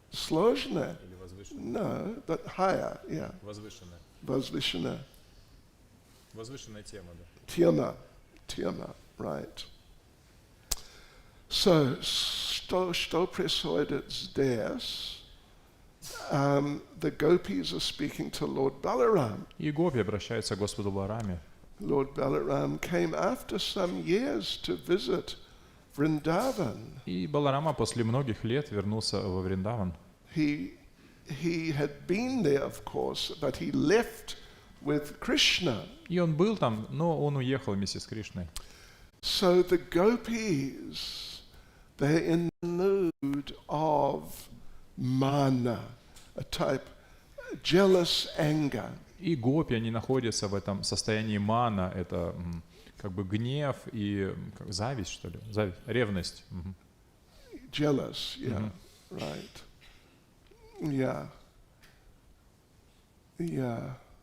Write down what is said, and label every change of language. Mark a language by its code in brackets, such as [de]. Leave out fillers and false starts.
[ru] Сложная? Или возвышенная? [en] No, but higher, yeah. [ru] Возвышенная. Возвышенная. Возвышенная тема, да. Тема, right. So, что происходит здесь? [en] The Gopis are speaking to Lord Balaram. [ru] И гопи обращаются к Господу Балараме. [en] Lord Balaram came after some years to visit Brindavan. [ru] И Баларама после многих лет вернулся во Вриндаван. [en] He had been there, of course, but he left with Krishna. [ru] И он был там, но он уехал вместе с Кришной. [en] So the Gopis, they're in the mood of mana, a type jealous anger. [ru] И гопи, они находятся в этом состоянии мана, это как бы гнев и зависть, что ли? Зависть, ревность. [en] Jealous, yeah, right. Yeah.